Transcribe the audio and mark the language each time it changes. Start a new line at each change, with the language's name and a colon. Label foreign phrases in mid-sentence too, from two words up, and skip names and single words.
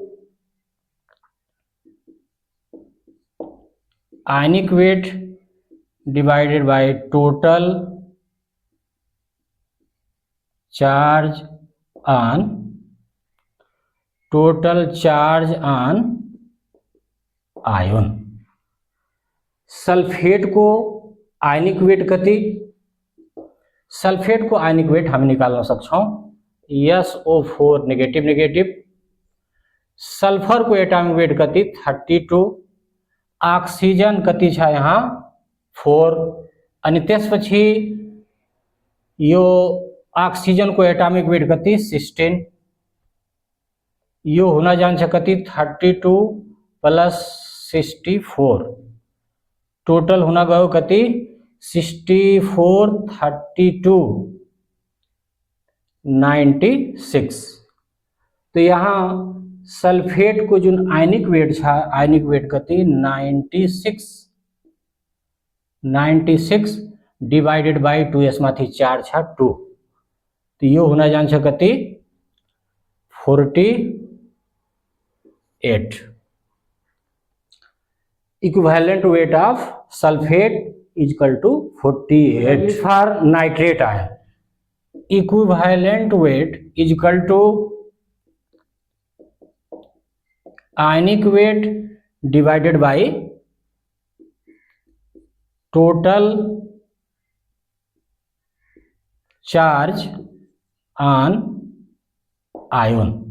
English: ionic weight divided by total charge on ion.
Nepali: सल्फेट को
English: ionic weight
Nepali: कति, सल्फेट को
English: ionic weight
Nepali: हम निकाल्न सक्छौं SO4 नेगेटिव, सल्फर को
English: atomic weight
Nepali: कति 32, ऑक्सीजन कति छ यहाँ 4 अनि त्यसपछि यो ऑक्सीजन को
English: atomic weight
Nepali: कति 16, यो हुन जान्छ कति 32 प्लस 64, टोटल हुन गयो कति 64 32 96। तो यहाँ सल्फेट को जो
English: ionic weight
Nepali: छ,
English: ionic weight
Nepali: कति 96
English: divided by
Nepali: 2, यसमाथि 4 छ 2, तो यो हुन जान्छ कति 48।
English: equivalent weight of sulphate is equal to 48. for nitrate ion, equivalent weight is equal to ionic weight divided by total charge on ion.